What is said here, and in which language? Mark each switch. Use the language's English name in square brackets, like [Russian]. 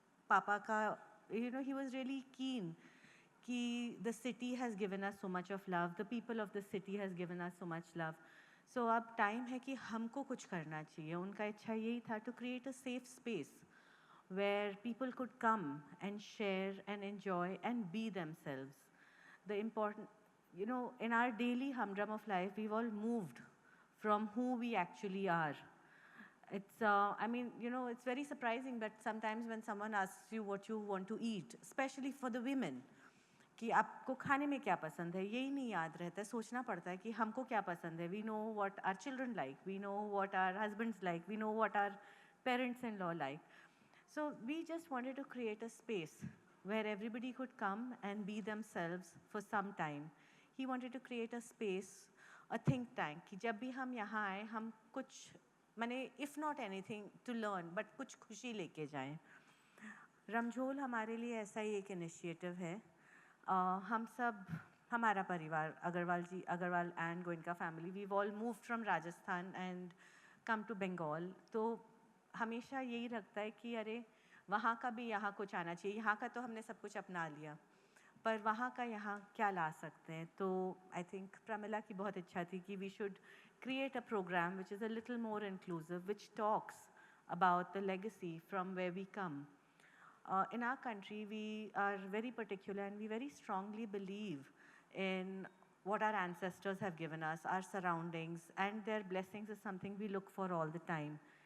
[Hindi] पापा का he [English] was really keen कि the city has given us so much of love the people of the city has given us so much love [Hindi] so अब time है कि हमको कुछ करना चाहिए उनका इच्छा यही था [English] To create a safe space where people could come and share and enjoy and be themselves. The important, in our daily humdrum of life, we've all moved from who we actually are. It's, it's very surprising that sometimes when someone asks you what you want to eat, especially for the women, [Hindi] कि आपको खाने में क्या पसंद है [English] यही नहीं याद रहता है सोचना पड़ता है कि हमको क्या पसंद है we know what our children like we know what our husbands like we know what our parents in law like So we just wanted to create a space where everybody could come and be themselves for some time. he wanted to create a space, a think tank, [Hindi] कि जब भी हम यहाँ आए हम कुछ माने [English] if not anything to learn but [Hindi] कुछ खुशी लेके जाएं. रमझोल हमारे लिए ऐसा ही एक इनिशिएटिव है. हम सब हमारा परिवार Agarwal and Goenka family, [English] We all move from Rajasthan and come to Bengal. [Hindi] तो हमेशा यही रखता है कि अरे वहाँ का भी यहाँ कुछ आना चाहिए. यहाँ का तो हमने सब कुछ अपना लिया, पर वहाँ का यहाँ क्या ला सकते हैं. [English] तो I think [Hindi] प्रमिला की बहुत इच्छा थी कि [English] We should create a program which is a little more inclusive, which talks about the legacy from where we come. In our country, we are very particular and we very strongly believe in what our ancestors have given us, our surroundings, and their blessings is something we look for all the time.